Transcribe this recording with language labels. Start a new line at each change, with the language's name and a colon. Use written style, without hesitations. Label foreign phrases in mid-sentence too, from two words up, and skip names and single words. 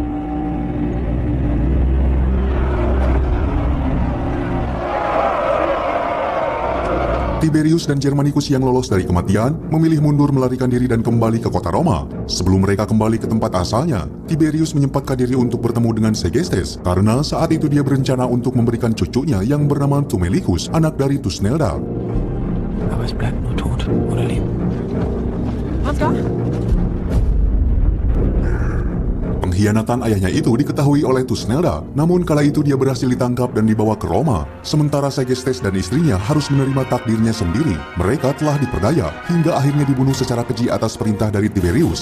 Indonesian: Tiberius dan Germanicus yang lolos dari kematian memilih mundur melarikan diri dan kembali ke kota Roma. Sebelum mereka kembali ke tempat asalnya, Tiberius menyempatkan diri untuk bertemu dengan Segestes karena saat itu dia berencana untuk memberikan cucunya yang bernama Tumelicus, anak dari Tusnelda.
German: Aber es bleibt nur tot oder leben. Ansgar?
Indonesian: Pengkhianatan ayahnya itu diketahui oleh Tusnelda, namun kala itu dia berhasil ditangkap dan dibawa ke Roma. Sementara Segestes dan istrinya harus menerima takdirnya sendiri. Mereka telah diperdaya hingga akhirnya dibunuh secara keji atas perintah dari Tiberius.